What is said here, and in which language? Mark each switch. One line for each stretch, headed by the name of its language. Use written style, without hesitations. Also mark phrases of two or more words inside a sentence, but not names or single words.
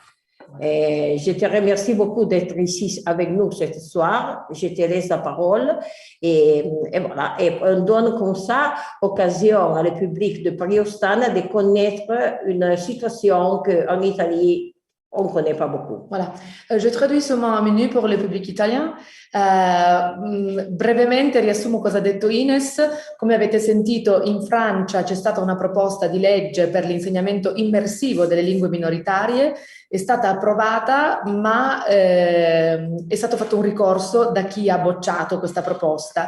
French: Je te remercie beaucoup d'être ici avec nous ce soir. Je te laisse la parole et voilà. Et on donne comme ça occasion à le public de Priostana de connaître une situation qu'en Italie, on ne connaît pas beaucoup. Voilà, je traduis seulement un menu pour le public italien.
Italian: Brevemente riassumo cosa ha detto Ines. Come avete sentito, in Francia c'è stata una proposta di legge per l'insegnamento immersivo delle lingue minoritarie, è stata approvata, ma è stato fatto un ricorso da chi ha bocciato questa proposta.